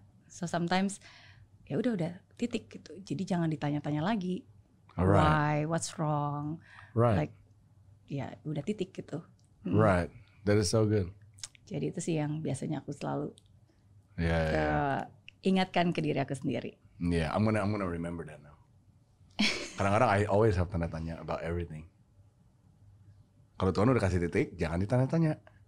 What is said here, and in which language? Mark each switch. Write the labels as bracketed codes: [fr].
[en] So sometimes [id] ya udah titik gitu. Jadi jangan ditanya-tanya lagi. [en] Why? What's wrong? Like, [id] ya udah titik gitu. [en] Right. That is so good. [id] Jadi itu sih yang biasanya aku selalu ingatkan ke diri aku sendiri. [en] I'm gonna remember that now. [id] Kadang-kadang [en] I always have [id] tanda tanya [en] about everything. [id] Kalau Tuhan udah kasih titik, jangan ditanya-tanya.